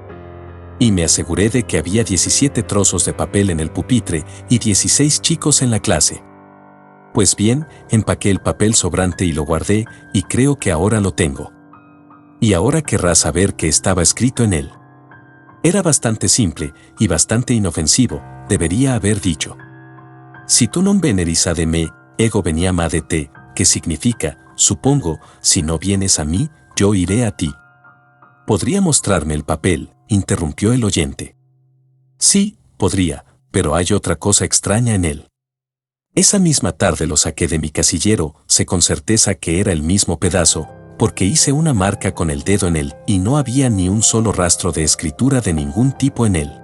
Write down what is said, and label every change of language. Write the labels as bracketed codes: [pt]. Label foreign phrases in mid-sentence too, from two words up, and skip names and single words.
[es] Y me aseguré de que había 17 trozos de papel en el pupitre y 16 chicos en la clase. Pues bien, empaqué el papel sobrante y lo guardé, y creo que ahora lo tengo. Y ahora querrás saber qué estaba escrito en él. Era bastante simple y bastante inofensivo, debería haber dicho: [la] Si tu non veneris ad me, ego veniam ad te, [es] que significa, supongo, si no vienes a mí, yo iré a ti. ¿Podría mostrarme el papel?, interrumpió el oyente. Sí, podría, pero hay otra cosa extraña en él. Esa misma tarde lo saqué de mi casillero, sé con certeza que era el mismo pedazo, porque hice una marca con el dedo en él y no había ni un solo rastro de escritura de ningún tipo en él.